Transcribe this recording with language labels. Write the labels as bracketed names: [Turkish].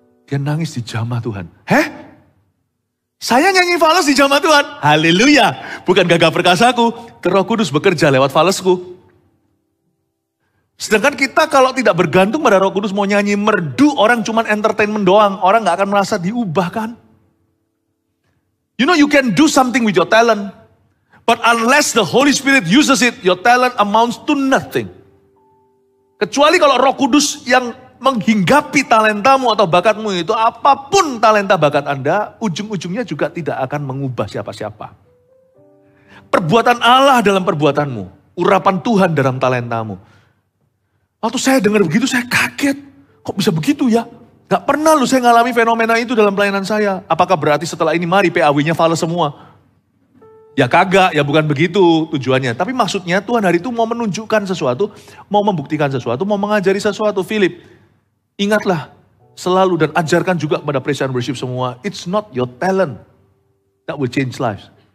[Indonesian] Dia nangis di jamah Tuhan. Saya nyanyi fales di jamah Tuhan. Haleluya. Bukan gagah perkasaku. Roh Kudus bekerja lewat falesku. Sedangkan kita kalau tidak bergantung pada Roh Kudus mau nyanyi merdu, orang cuman entertainment doang. Orang gak akan merasa diubahkan. [English] You know you can do something with your talent. But unless the Holy Spirit uses it, your talent amounts to nothing. [Indonesian] Kecuali kalau Roh Kudus yang menghinggapi talentamu atau bakatmu itu, apapun talenta bakat Anda, ujung-ujungnya juga tidak akan mengubah siapa-siapa. Perbuatan Allah dalam perbuatanmu, urapan Tuhan dalam talentamu. Waktu saya dengar begitu saya kaget. Kok bisa begitu ya? Gak pernah loh saya ngalami fenomena itu dalam pelayanan saya. Apakah berarti setelah ini mari PAW-nya fals semua? Ya kagak, ya bukan begitu tujuannya. Tapi maksudnya Tuhan hari itu mau menunjukkan sesuatu, mau membuktikan sesuatu, mau mengajari sesuatu. Philip, ingatlah selalu dan ajarkan juga kepada praise and worship semua. [English] It's not your talent that will change lives.